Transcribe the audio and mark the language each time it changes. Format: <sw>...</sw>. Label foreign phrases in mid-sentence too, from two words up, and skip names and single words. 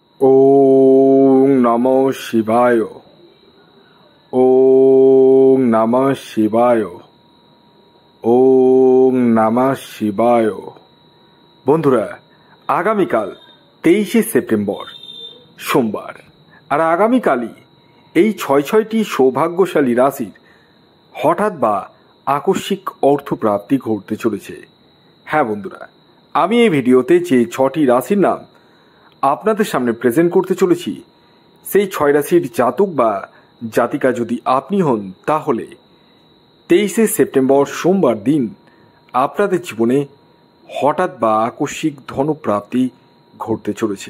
<sa>ওং নমঃ শিবায়। ওং নমঃ শিবায়। ওং নমঃ শিবায়।</sa> <bn>বন্ধুরা, আগামীকাল 23শে সেপ্টেম্বর সোমবার, আর আগামীকালই এই ছয়টি সৌভাগ্যশালী রাশির হঠাৎ বা আকস্মিক অর্থপ্রাপ্তি ঘটতে চলেছে। হ্যাঁ বন্ধুরা, আমি এই ভিডিওতে যে 6টি রাশির নাম আপনাদের সামনে প্রেজেন্ট করতে চলেছি, সেই 6 রাশির জাতক বা জাতিকা যদি আপনি হন, তাহলে 23শে সেপ্টেম্বর সোমবার দিন আপনাদের জীবনে হঠাৎ বা আকস্মিক ধনপ্রাপ্তি ঘটতে চলেছে।</bn>